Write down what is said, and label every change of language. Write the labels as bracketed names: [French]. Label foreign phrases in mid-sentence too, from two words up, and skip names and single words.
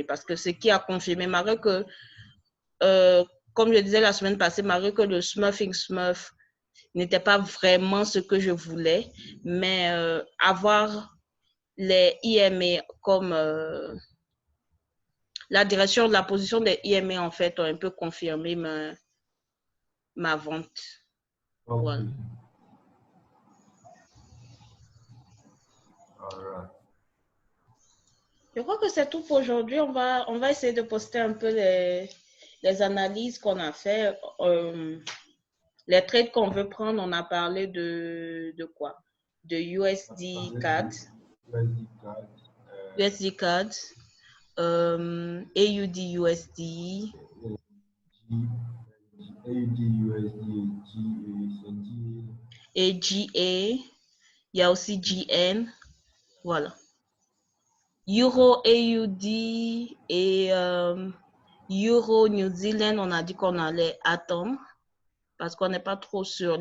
[French] Parce que ce qui a confirmé, malgré que, comme je disais la semaine passée, malgré que le Smurfing Smurf n'était pas vraiment ce que je voulais, mais avoir les IMA comme la direction de la position des IMA en fait ont un peu confirmé ma vente. Ok. Voilà. [English] All right. [French] Je crois que c'est tout pour aujourd'hui. On va essayer de poster un peu les analyses qu'on a fait, les trades qu'on veut prendre. On a parlé de quoi? De USD CAD, USD CAD, USD CAD, AUD USD, AUD, USD, G, AGA. Il y a aussi GN. Voilà. Euro AUD et Euro New Zealand, on a dit qu'on allait attendre parce qu'on n'est pas trop sûr.